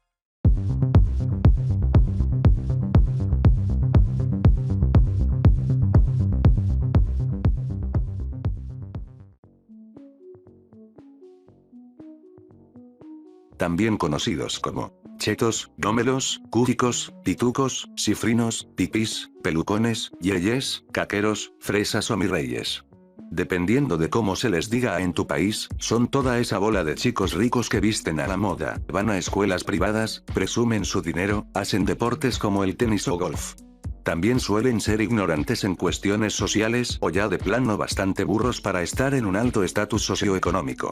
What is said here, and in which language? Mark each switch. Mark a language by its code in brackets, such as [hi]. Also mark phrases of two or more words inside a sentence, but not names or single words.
[es] También conocidos como chetos, gómelos, cúticos, pitucos, cifrinos, pipis, pelucones, yeyes, caqueros, fresas o mirreyes. Dependiendo de cómo se les diga en tu país, son toda esa bola de chicos ricos que visten a la moda, van a escuelas privadas, presumen su dinero, hacen deportes como el tenis o golf. También suelen ser ignorantes en cuestiones sociales o ya de plano bastante burros para estar en un alto estatus socioeconómico.